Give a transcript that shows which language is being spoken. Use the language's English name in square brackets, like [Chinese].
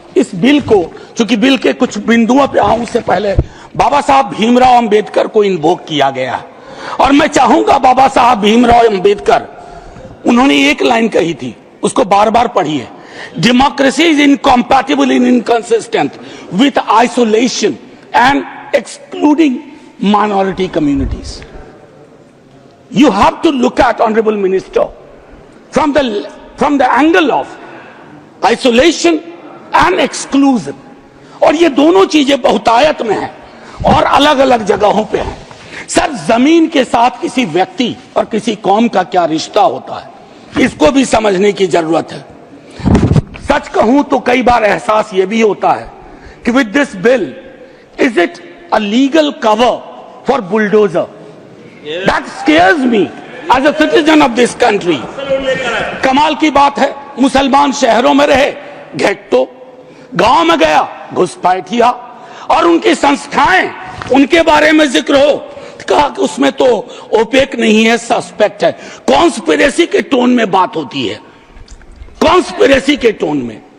[Hindi] इस बिल को, चूंकि बिल के कुछ बिंदुओं पे आऊं उससे पहले, बाबा साहब भीमराव अंबेडकर को इन्वोक किया गया है, और मैं चाहूंगा बाबा साहब भीमराव अंबेडकर, उन्होंने एक लाइन कही थी उसको बार बार पढ़िए। [English] Democracy is incompatible in inconsistent with isolation and excluding minority communities. You have to look at, Honorable Minister, from the angle of isolation and exclusion. [Hindi] और ये दोनों चीजें बहुतायत में हैं और अलग अलग जगहों पे हैं। सर, जमीन के साथ किसी व्यक्ति और किसी कौम का क्या रिश्ता होता है, इसको भी समझने की जरूरत है। सच कहूं तो कई बार एहसास ये भी होता है कि [English] With this bill, is it a legal cover for bulldozer? That scares me as a citizen of this country. [Hindi] कमाल की बात है, मुसलमान शहरों में रहे, घेट्टो, गांव में गया घुसपैठिया, और उनकी संस्थाएं, उनके बारे में जिक्र हो, कहा कि उसमें तो ओपेक नहीं है, सस्पेक्ट है। कॉन्स्पिरेसी के टोन में बात होती है, कॉन्स्पिरेसी के टोन में।